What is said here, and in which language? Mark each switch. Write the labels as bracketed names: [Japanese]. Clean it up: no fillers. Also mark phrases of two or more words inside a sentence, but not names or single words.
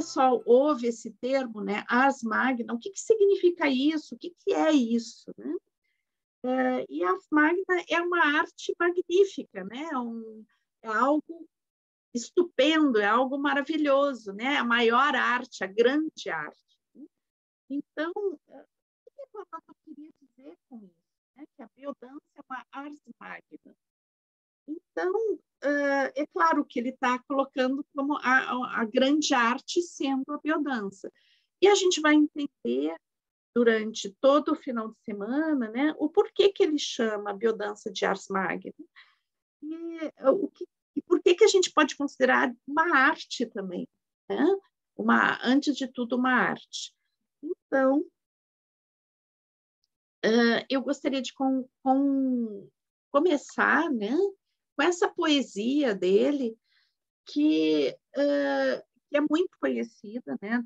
[Portuguese] pessoal ouve esse termo, né, [Latin] ars magna, [Portuguese] o que significa isso? O que é isso, né? E a [Latin] ars magna [Portuguese] é uma arte magnífica, né? É algo estupendo, é algo maravilhoso, né? A maior arte, a grande arte. Então, o que eu queria dizer com isso? Né? Que a biodança é uma [Latin] ars magna. [Portuguese] Então, é claro que ele está colocando como a grande arte sendo a biodança. E a gente vai entender durante todo o final de semana, né, o porquê que ele chama a biodança de [Latin] ars magna. [Portuguese] E por que a gente pode considerar uma arte também, né? Antes de tudo, uma arte. Então, eu gostaria de começar, né, com essa poesia dele, que é muito conhecida, né?